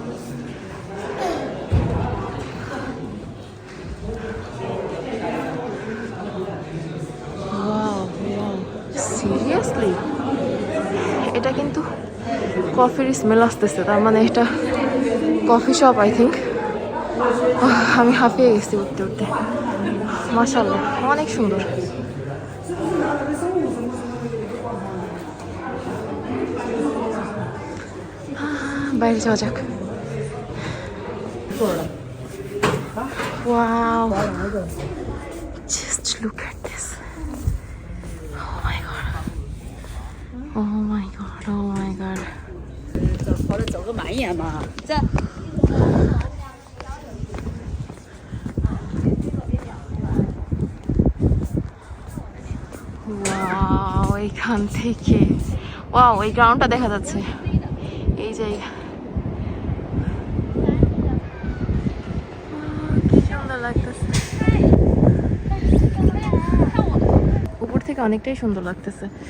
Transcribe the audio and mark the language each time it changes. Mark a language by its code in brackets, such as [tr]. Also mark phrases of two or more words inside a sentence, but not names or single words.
[bn] সিরিয়াসলি এটা কিন্তু কফির স্মেল আসতেছে, তার মানে এটা কফি শপ [en] I think. [bn] আমি হাঁপিয়ে গেছি উঠতে উঠতে। মাশাআল্লাহ অনেক সুন্দর। বাইরে যাওয়া যাক। [en] Wow, just look at this. Oh my god, oh my god, oh my god. [zh] 跑着走个满眼嘛，这。 [bn] Wow, এখান থেকে ওয়াও এই গ্রাউন্ডটা দেখা যাচ্ছে। এই জায়গা কি সুন্দর লাগতেছে, উপর থেকে অনেকটাই সুন্দর লাগতেছে।